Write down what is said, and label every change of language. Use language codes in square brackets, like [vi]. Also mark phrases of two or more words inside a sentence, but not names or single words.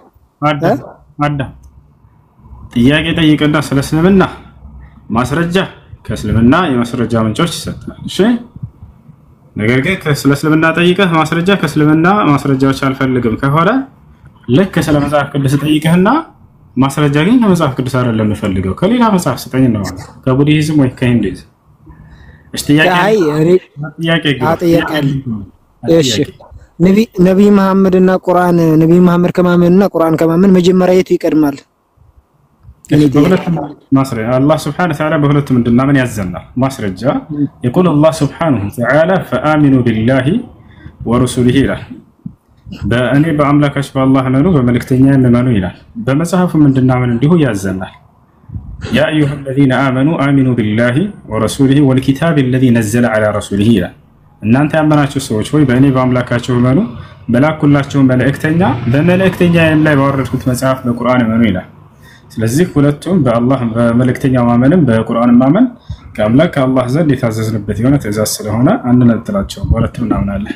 [am] ጥያቄ ጠይቅና ስለ እስልምና ማስረጃ ከእስልምና የማስረጃ ምንጮች ይሰጣል። እሺ ነገር ግን ስለ እስልምና ጠይቀህ ማስረጃ ከእስልምና ማስረጃዎች አልፈልግም ከሆነ ልክ ስለ መጽሐፍ ቅዱስ ጠይቀህና ማስረጃ ግን ከመጽሐፍ ቅዱስ አይደለም የምፈልገው ከሌላ መጽሐፍ ስጠኝ ነው ማለት ከቡድሂዝም ወይ ከሂንዱይዝም። እሺ ጥያቄ እሺ ነብይ መሐመድ እና ቁርአን ነብይ መሐመድ ከማመንና ቁርአን ከማመን መጀመሪያ የቱ ይቀድማል? ማስረጃ አላህ [ar] سبحانه وتعالى [am] በሁለቱም እንድናምን ያዘናል። ማስረጃ [ar] يقول الله سبحانه وتعالى فآمنوا بالله ورسوله [am] ይላል። በእኔ በአምላካችሁ በአላህ እመኑ በመልእክተኛ እመኑ ይላል። በመጽሐፉ እንድናምን እንዲሁ ያዘናል። [ar] يا أيها الذين آمنوا آمنوا بالله ورسوله والكتاب الذي نزل على رسوله [am] ይላል። እናንተ ያመናችሁ ሰዎች ሆይ በእኔ በአምላካችሁ እመኑ በላኩላችሁ መልእክተኛ በመልእክተኛዬም ላይ ባወረድኩት መጽሐፍ በቁርአን እመኑ ይላል። ስለዚህ ሁለቱም በአላህ በመልእክተኛው ማመንም በቁርአን ማመን ከአምላክ ከአላህ ዘንድ የታዘዝንበት የሆነ ትእዛዝ ስለሆነ አንነጥላቸውም፣ ሁለቱም እናምናለን።